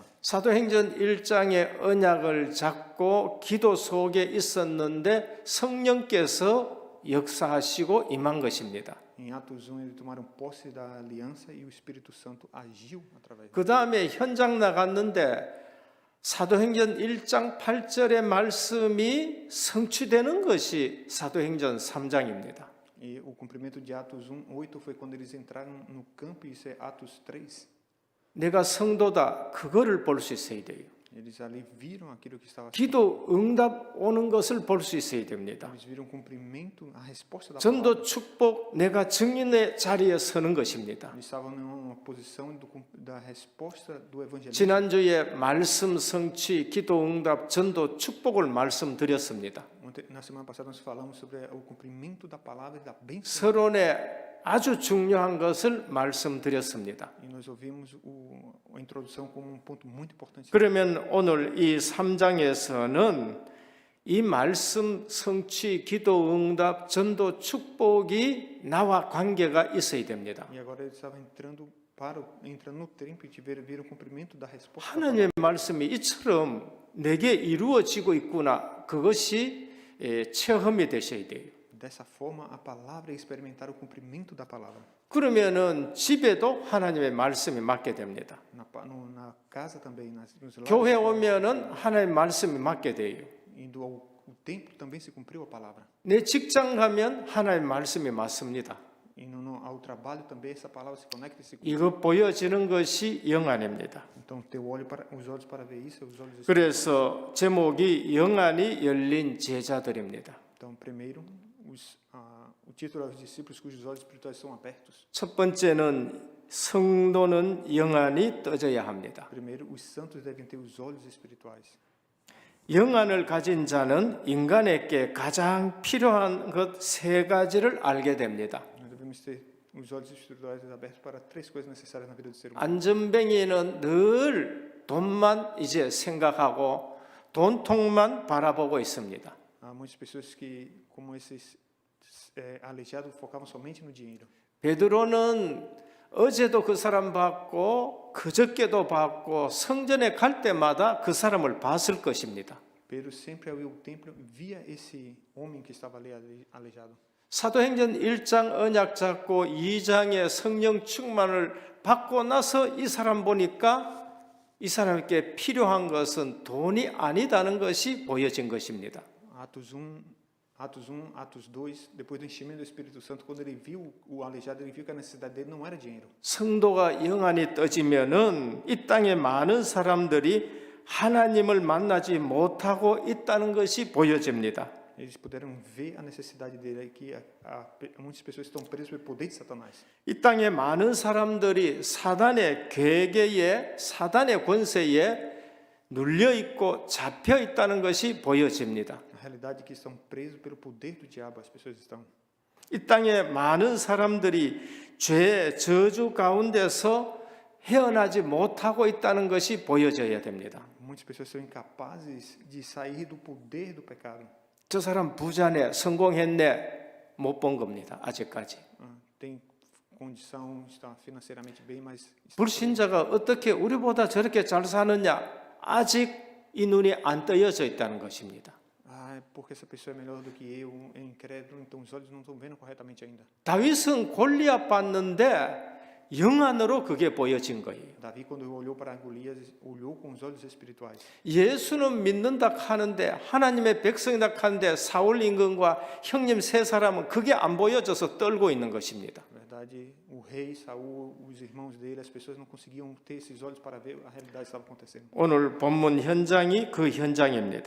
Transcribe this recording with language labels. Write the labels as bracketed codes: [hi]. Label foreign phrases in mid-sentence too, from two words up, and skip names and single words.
[ko] 사도행전 1장의 언약을 잡고 기도 속에 있었는데 성령께서 역사하시고 임한 것입니다. [pt] Em Atos 1, eles tomaram posse da aliança e o Espírito Santo agiu através [ko] 그 다음에 현장 나갔는데 사도행전 1장 8절의 말씀이 성취되는 것이 사도행전 3장입니다. [pt] E o cumprimento de Atos 1:8 foi quando eles entraram no campo, e isso é Atos 3. [ko] 내가 성도다 그거를 볼 수 있어야 돼요. [pt] Eles ali viram aquilo que estava. [ko] 기도 응답 오는 것을 볼 수 있어야 됩니다. [pt] Eles viram o cumprimento, a resposta da palavra. [ko] 전도 축복 내가 증인의 자리에 서는 것입니다. [pt] Eles estavam numa posição da resposta do evangelismo. [ko] 지난주에 말씀 성취, 기도 응답, 전도 축복을 말씀드렸습니다. [pt] Na semana passada nós falamos sobre o cumprimento da palavra e da bênção. [ko] 서론에 아주 중요한 것을 말씀드렸습니다. [pt] E nós ouvimos a introdução como um ponto muito importante. [ko] 그러면 오늘 이 3장에서는 이 말씀 성취, 기도 응답, 전도 축복이 나와 관계가 있어야 됩니다. [pt] E agora ele estava entrando no tempo e viram o cumprimento da resposta. [ko] 하나님의 말씀이 이처럼 내게 이루어지고 있구나. 그것이 체험이 되셔야 돼요. [pt] Dessa forma, a palavra é experimentar o cumprimento da palavra. [ko] 그러면은 집에도 하나님의 말씀이 맞게 됩니다. [pt] Na casa também, nos lares. [ko] 교회 오면은 하나님의 말씀이 맞게 돼요. [pt] Indo ao templo também se cumpriu a palavra. [ko] 내 직장 가면 하나님의 말씀이 맞습니다. [pt] E ao trabalho também essa palavra se conecta e se cumpre. [ko] 이거 보여지는 것이 영안입니다. [pt] Então, ter os olhos para ver isso, os olhos. [ko] 그래서 제목이 영안이 열린 제자들입니다. [pt] Então, primeiro, o título é os discípulos cujos olhos espirituais são abertos. [ko] 첫 번째는 성도는 영안이 떠져야 합니다. [pt] Primeiro, os santos devem ter os olhos espirituais. [ko] 영안을 가진 자는 인간에게 가장 필요한 것 세 가지를 알게 됩니다. [pt] Nós devemos ter os olhos espirituais abertos para três coisas necessárias na vida do ser humano. [ko] 안전뱅이는 늘 돈만 이제 생각하고 돈통만 바라보고 있습니다. [pt] Há muitas pessoas que, como esses aleijados, focavam somente no dinheiro. [ko] 베드로는 어제도 그 사람 봤고 그저께도 봤고 성전에 갈 때마다 그 사람을 봤을 것입니다. [pt] Pedro sempre ao ir ao templo via esse homem que estava ali aleijado. [ko] 사도행전 1장 언약 잡고 2장에 성령 충만을 받고 나서 이 사람 보니까 이 사람에게 필요한 것은 돈이 아니다는 것이 보여진 것입니다. [pt] Atos 1, Atos 2, depois do enchimento do Espírito Santo, quando ele viu o aleijado, ele viu que a necessidade dele não era dinheiro. [ko] 성도가 영안이 떠지면은 이 땅에 많은 사람들이 하나님을 만나지 못하고 있다는 것이 보여집니다. [pt] Eles puderam ver a necessidade dele, que muitas pessoas estão presas pelo poder de Satanás. [ko] 이 땅에 많은 사람들이 사단의 괴계에 사단의 권세에 눌려 있고 잡혀 있다는 것이 보여집니다. [pt] A realidade é que estão presos pelo poder do diabo, as pessoas estão. [ko] 이 땅에 많은 사람들이 죄의 저주 가운데서 헤어나지 못하고 있다는 것이 보여져야 됩니다. [pt] Muitas pessoas são incapazes de sair do poder do pecado. [ko] 저 사람 부자네, 성공했네, 못 본 겁니다. 아직까지. [pt] Tem condição, está financeiramente bem, mas [ko] 불신자가 어떻게 우리보다 저렇게 잘 사느냐? 아직 이 눈이 안 떠여져 있다는 것입니다. [pt] porque essa pessoa é melhor do que eu, é incrédulo, então os olhos não estão vendo corretamente ainda. [ko] 다윗은 골리앗 봤는데 영안으로 그게 보여진 거예요. [pt] Davi, quando olhou para Golias, olhou com os olhos espirituais. [ko] 예수는 믿는다 하는데 하나님의 백성이다 하는데 사울 임금과 형님 세 사람은 그게 안 보여져서 떨고 있는 것입니다. [pt] Na verdade, o rei Saul, os irmãos dele, as pessoas não conseguiam ter esses olhos para ver a realidade que estava acontecendo. [ko] 오늘 본문 현장이 그 현장입니다.